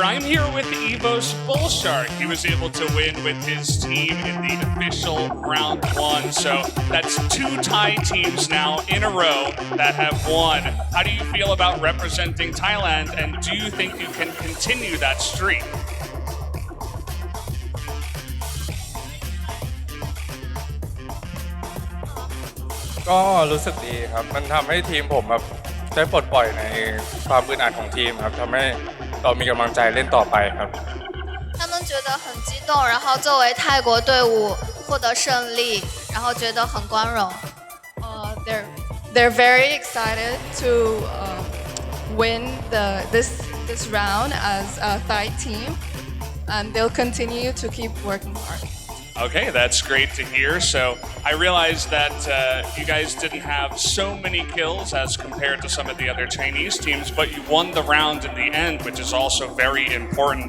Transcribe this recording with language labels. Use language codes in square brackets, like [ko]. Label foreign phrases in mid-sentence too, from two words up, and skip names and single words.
[en] I'm here with Evo's Bullshark. He was able to win with his team in the official round 1. So that's 2 Thai teams now in a row that have won. How do you feel about representing Thailand, and do you think you can continue that streak? [th] ก็รู้สึกดีครับมันทำให้ทีมผมแบบได้ปลดปล่อยในความอึดอัดของทีมครับทำให้เรามีกำลังใจเล่นต่อไปครับ [zh] 他们觉得很激动，然后作为泰国队伍获得胜利，然后觉得很光荣。 [en] They're very excited to win this round as a Thai team, and they'll continue to keep working hard. Okay, that's great to hear. So I realized that you guys didn't have so many kills as compared to some of the other Chinese teams, but you won the round in the end, which is also very important.